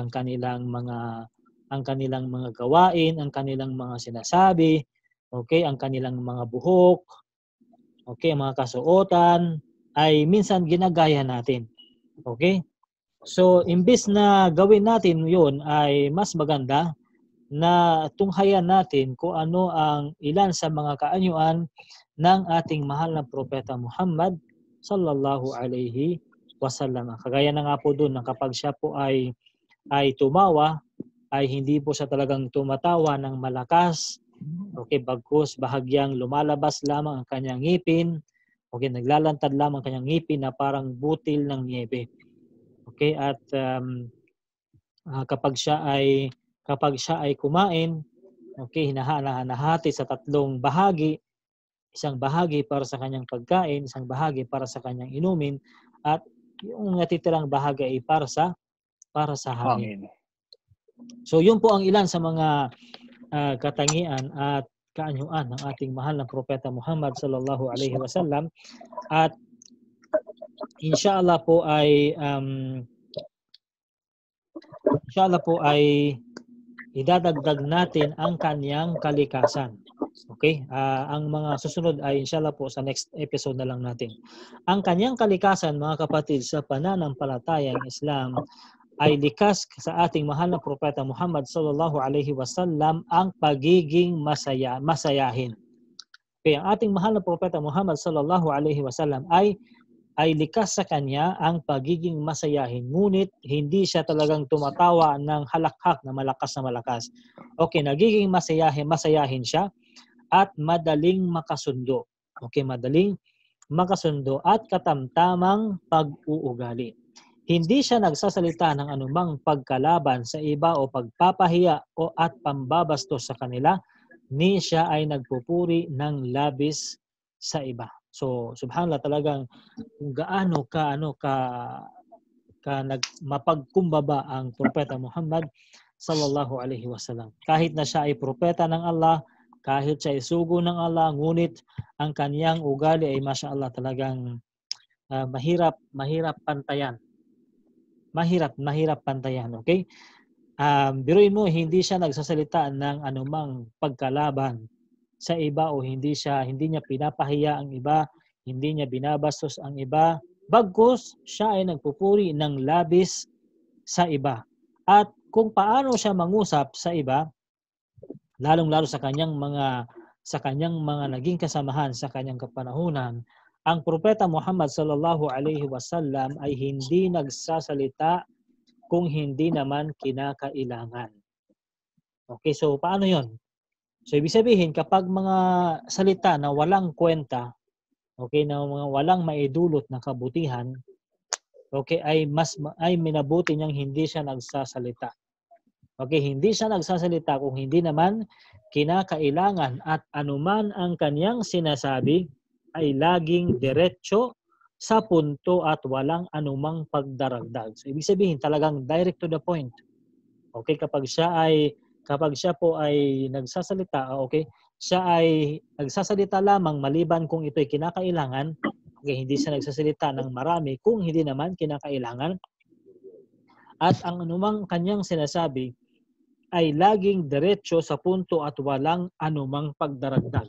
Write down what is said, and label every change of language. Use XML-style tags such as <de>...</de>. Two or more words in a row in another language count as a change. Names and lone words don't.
<tl>mga gawain, ang kanilang mga sinasabi, okay, ang kanilang mga buhok, okay, mga kasuotan ay minsan ginagaya natin. Okay? So, imbis na gawin natin 'yon ay mas maganda na tunghayan natin kung ano ang ilan sa mga kaanyuan ng ating mahal na Propeta Muhammad</tl> <ar>صلى الله عليه وسلم.</ar> <tl>Kagaya na nga po doon na kapag siya po ay tumawa, ay hindi po siya talagang tumatawa ng malakas. Okay, bagkus bahagyang lumalabas lamang ang kanyang ngipin. Okay, naglalantad lamang ang kanyang ngipin na parang butil ng niebe. Okay, at kapag siya ay kumain, okay, hinahati sa tatlong bahagi. Isang bahagi para sa kanyang pagkain, isang bahagi para sa kanyang inumin, at yung natitirang bahagi ay para sa hangin. So yun po ang ilan sa mga katangian at kaanyuan ng ating mahal na Propeta Muhammad</tl> <ar>صلى الله عليه وسلم,</ar> <tl>at inshallah po ay idadagdag natin ang kanyang kalikasan. Okay? Ang mga susunod ay inshallah po sa</tl> <en>next episode</en> <tl>na lang natin. Ang kanyang kalikasan, mga kapatid, sa pananampalatayang Islam ay likas sa ating mahal na Propeta Muhammad</tl> <ar>صلى الله عليه وسلم</ar> <tl>ang pagiging masayahin. Kaya ang ating mahal na Propeta Muhammad</tl> <ar>صلى الله عليه وسلم</ar> <tl>ay likas sa kanya ang pagiging masayahin. Ngunit hindi siya talagang tumatawa ng halakhak na malakas. Okay, nagiging masayahin siya at madaling makasundo. Okay, madaling makasundo at katamtamang pag-uugali. Hindi siya nagsasalita ng anumang pagkalaban sa iba o pagpapahiya o at pambabastos sa kanila, ni siya ay nagpupuri ng labis sa iba. So subhanallah, talagang kung gaano ka mapagkumbaba ang propeta Muhammad</tl> <ar>صلى الله عليه وسلم.</ar> <tl>Kahit na siya ay propeta ng Allah, kahit siya ay sugo ng Allah, ngunit ang kaniyang ugali ay mashallah talagang mahirap pantayan. Mahirap pantayan, okay? Biruin mo, hindi siya nagsasalita ng anumang pagkalaban sa iba o hindi niya pinapahiya ang iba, hindi niya binabastos ang iba, bagkus siya ay nagpupuri ng labis sa iba. At kung paano siya mangusap sa iba, lalong-lalo sa kanyang mga naging kasamahan sa kanyang kapanahunan, ang propeta Muhammad</tl> <ar>صلى الله عليه وسلم</ar> <tl>ay hindi nagsasalita kung hindi naman kinakailangan. Okay, so paano 'yon? So ibig sabihin, kapag mga salita na walang kwenta, okay, na mga walang maidulot na kabutihan, okay, ay minabuti niyang hindi siya nagsasalita. Okay, hindi siya nagsasalita kung hindi naman kinakailangan, at anuman ang kaniyang sinasabi ay laging diretso sa punto at walang anumang pagdaragdag. So ibig sabihin, talagang</tl> <en>direct to the point.</en> <tl>Okay, kapag siya po ay nagsasalita, okay, siya ay nagsasalita lamang maliban kung ito'y kinakailangan. Okay, hindi siya nagsasalita ng marami kung hindi naman kinakailangan. At ang anumang kanyang sinasabi ay laging diretso sa punto at walang anumang pagdaragdag.</tl>